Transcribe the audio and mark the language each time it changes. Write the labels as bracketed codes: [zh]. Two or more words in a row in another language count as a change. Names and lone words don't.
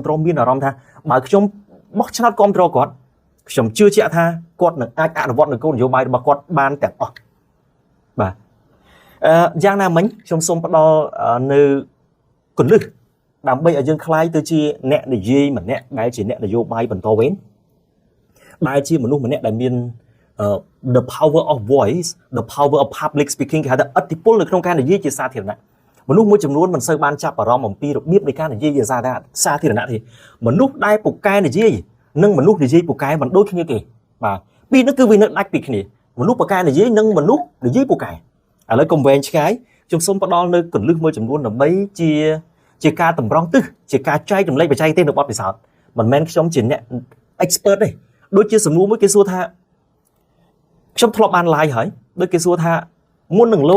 [km] គ្រងមានអារម្មណ៍ថាបើខ្ញុំបោះឆ្នោតគ្រប់គ្រងគាត់ខ្ញុំជឿជាក់ថាគាត់នឹងអាចអនុវត្តនៅគោលនយោបាយរបស់គាត់បានទាំងអស់បាទយ៉ាងណាមិញខ្ញុំសូមផ្ដល់នៅគន្លឹះដើម្បីឲ្យយើងខ្លាយទៅជាអ្នកនិយាយម្នាក់ដែលជាអ្នកនយោបាយបន្តវេនដែលជាមនុស្សម្នាក់ដែលមាន [en] the power of voice the power of public speaking [km] គេហៅថាឥទ្ធិពលនៅក្នុងការនិយាយជាសាធារណៈមនុស្សមួយចំនួនមិនសូវបានចាប់អារម្មណ៍អំពី របៀបនៃការនិយាយជាសាធារណៈទេមនុស្សដែលពូកែនិយាយនិងមនុស្សនិយាយពូកែមិនដូចគ្នាទេបាទពីនេះគឺវានៅដាច់ពីគ្នាមនុស្សពូកែនិយាយនិងមនុស្សនិយាយពូកែឥឡូវកុំវែងឆ្ងាយខ្ញុំសូមផ្ដល់នៅគន្លឹះមួយចំនួនដើម្បីជាការតម្រង់ទិសជាការចែករំលែកបច្ចេកទេសនៅបទពិសោធន៍មិនមែនខ្ញុំជាអ្នក expert ទេដូចជាសំណួរមួយគេសួរថាខ្ញុំធ្លាប់បាន live ហើយដូចគេសួរថាមុននឹងលោក